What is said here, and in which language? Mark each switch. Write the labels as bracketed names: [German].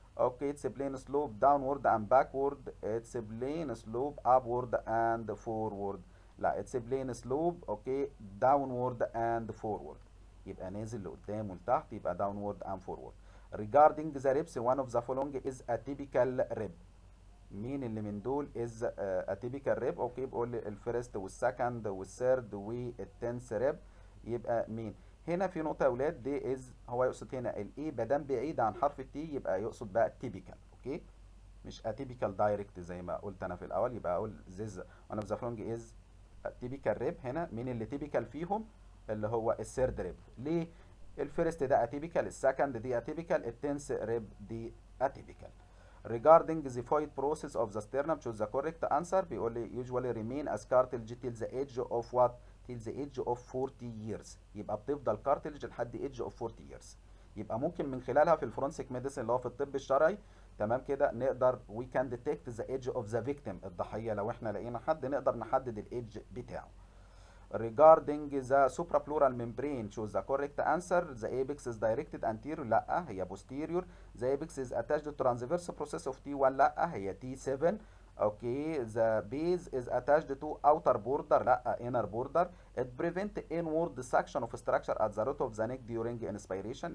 [English] Okay, its plane slope downward and backward, its plane slope upward and forward. لا، its plane slope okay downward and forward، [Arabic] يبقى نازل لقدام ولتحت، يبقى [English] downward and forward. Regarding the ribs, one of the following is atypical rib. [Arabic] مين اللي من دول [English] is atypical rib؟ [Arabic] اوكي، بقول لي الفيرست والسكند والثيرد والتنس ريب، يبقى مين؟ هنا في نقطة يا ولاد، دي از هو يقصد هنا الاي ما دام بعيد عن حرف التي يبقى يقصد بقى typical. اوكي، مش atypical direct زي ما قلت انا في الاول. يبقى اقول [English] this one of the following is atypical rib. [Arabic] هنا مين اللي typical فيهم؟ اللي هو الثيرد ريب. ليه؟ الفيرست ده atypical، السكند دي atypical، التنس ريب دي atypical. [English] Regarding the void process of the sternum, choose the correct answer. [Arabic] بيقول لي [English] usually remain as cartilage till the age of what? till the age of 40 years. [Arabic] يبقى بتفضل [English] cartilage لحد age of 40 years. [Arabic] يبقى ممكن من خلالها في الفورنسيك ميديسن اللي هو في الطب الشرعي، تمام كده، نقدر [English] we can detect the age of the victim، [Arabic] الضحية. لو احنا لقينا حد نقدر نحدد الايدج بتاعه. [English] Regarding the suprapleural membrane, choose the correct answer. The apex is directed anterior، [Arabic] لا هي [English] posterior. The apex is attached to transverse process of T1، لا هي T7. Okay, the base is attached to outer border، لا inner border. It prevent inward suction of structure at the root of the neck during inspiration.